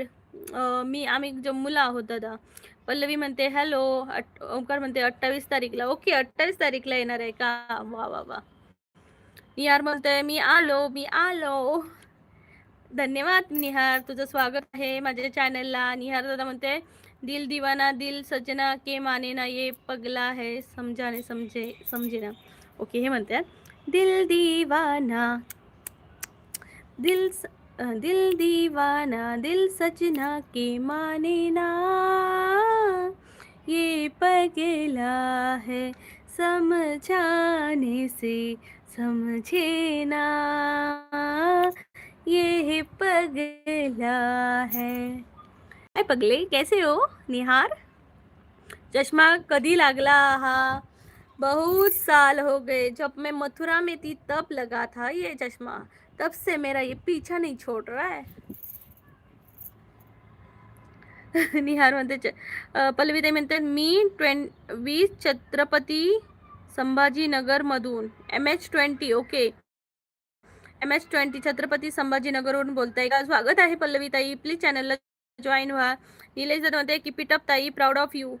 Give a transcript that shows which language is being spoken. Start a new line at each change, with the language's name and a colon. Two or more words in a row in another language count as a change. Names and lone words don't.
Marathi: आम्ही जम्मूला आहोत दादा. पल्लवी म्हणते हॅलो. ओंकार म्हणते 28 तारीखला. ओके, 28 तारीखला येणार आहे का? वा वा वा. निहार म्हणते मी आलो. धन्यवाद निहार, तुझं स्वागत आहे माझ्या चॅनलला. निहार दादा म्हणते
Hindi: दिल दीवाना दिल सजना के माने ना, ये पगला है समजे ना.
Marathi: ओके, हे म्हणतात
Hindi: दिल दीवाना दिल सजना के माने ना, ये पगला है समझाने से समझे ना, ये पगला है.
Marathi: काय पगले,
Hindi: कैसे हो
Marathi: निहार? चष्मा कधी लागला हा?
Hindi: बहुत साल हो गए, जब मैं मथुरा में थी तब लगा था ये चश्मा, तब से मेरा ये पीछा नहीं छोड़ रहा है.
Marathi: निहार म्हणते पल्लवी ताई म्हणते मी 20 छत्रपती संभाजीनगरमधून MH20. ओके, MS20 छत्रपती संभाजीनगरवरून बोलताय का? स्वागत आहे पल्लवी ताई, प्लीज चॅनलला जॉईन व्हा. निलेश दादा म्हणते की पिट अप ताई,
English: proud of you.